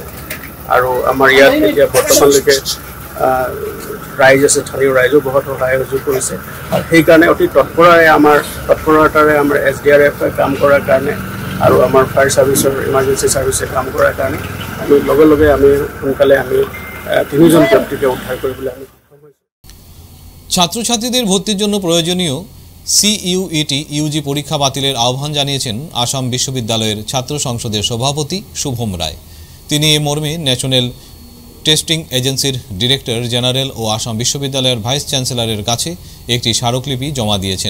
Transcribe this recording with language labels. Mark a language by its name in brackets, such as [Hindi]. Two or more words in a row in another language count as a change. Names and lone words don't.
[Assamese] আৰু আমাৰ ইয়াত এতিয়া বৰ্তমানলৈকে ৰাইজ আছে, স্থানীয় ৰাইজেও বহুত সহায় সহযোগ কৰিছে। আৰু সেইকাৰণে অতি তৎপৰতাৰে আমাৰ SDRF কাম কৰাৰ কাৰণে, আৰু আমাৰ ফায়াৰ ছাৰ্ভিচৰ ইমাৰ্জেঞ্চি ছাৰ্ভিচে কাম কৰাৰ কাৰণে আমি লগে লগে আমি সোনকালে আমি 3জন ব্যক্তিকে উদ্ধাৰ কৰিবলৈ আমি সক্ষম হৈছোঁ। [Bangla] ছাত্রছাত্রীদের ভর্তির জন্য প্রয়োজনীয় CUET ইউজি পরীক্ষা বাতিলের আহ্বান জানিয়েছেন আসাম বিশ্ববিদ্যালয়ের ছাত্র সংসদের সভাপতি শুভম রায়। তিনি এ মর্মে ন্যাশনাল টেস্টিং এজেন্সির [English] director general [Bangla] ও আসাম বিশ্ববিদ্যালয়ের ভাইস চ্যান্সেলরের কাছে একটি স্মারকলিপি জমা দিয়েছেন।